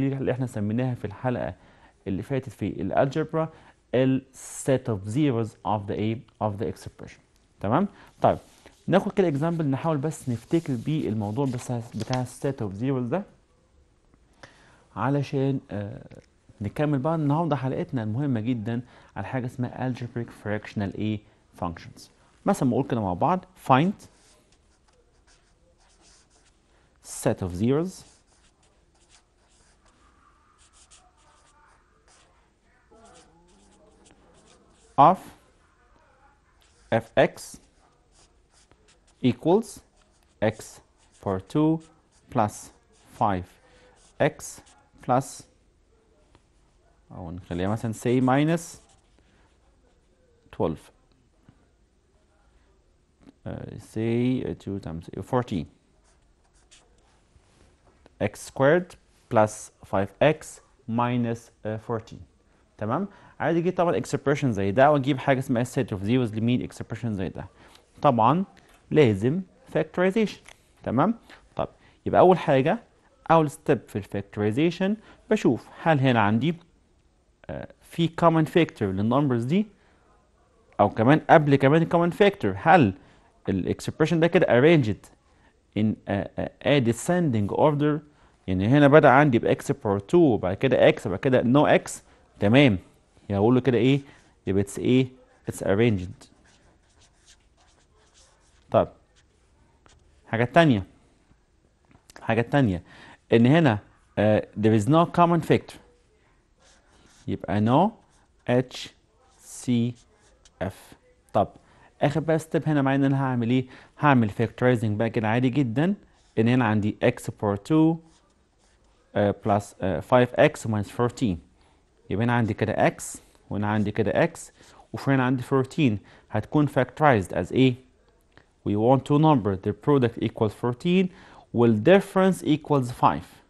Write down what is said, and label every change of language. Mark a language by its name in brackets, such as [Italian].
[Arabic] دي اللي احنا سميناها في الحلقه اللي فاتت في الالجبرا [English] السيت of zeros of the ايه؟ Of the expression. [Arabic] تمام؟ طيب ناخد كده [English] example [Arabic] نحاول بس نفتكر بيه الموضوع بس بتاع السيت اوف زيروز ده علشان نكمل بقى النهارده حلقتنا المهمه جدا على حاجه اسمها [English] Algebraic Fractional Functions. [Arabic] مثلا نقول كده مع بعض [English] find set of zeros of fx equals x power 2 plus 5x plus [Arabic] أو نخليها مثلا [English] say minus 12 say 2 times 14 x squared plus 5x minus 14. [Arabic] تمام. عايز اجيب طبعا expression زي ده واجيب حاجه اسمها [English] set of zeros [Arabic] لمين expression زي ده. طبعا لازم factorization. تمام. طب يبقى اول حاجه اول step في الفactorization بشوف هل هنا عندي في common factor للنمبرز دي او كمان قبل كمان common factor هل الاكسبريشن ده كده [English] arranged in a descending order. [Arabic] يعني هنا بدأ عندي بإكس بار 2 وبعد كده إكس وبعد كده نو إكس. تمام، يعني أقول له كده إيه؟ يبقى اتس إيه؟ [English] It's arranged. [Arabic] طب حاجة تانية إن هنا [English] there is no common factor، [Arabic] يبقى [English] no HCF. [Arabic] طب آخر بقى ستيب هنا معايا إن أنا هعمل إيه؟ هعمل factorizing بقى كده عادي جدا، إن هنا عندي [English] x بار 2 plus 5x minus 14. [Arabic] يبقى هنا عندي كده x وهنا عندي كده x وفي هنا عندي 14 هتكون factorized as ايه؟ [English] We want two numbers their product equals 14 [Arabic] وال [English] difference equals 5.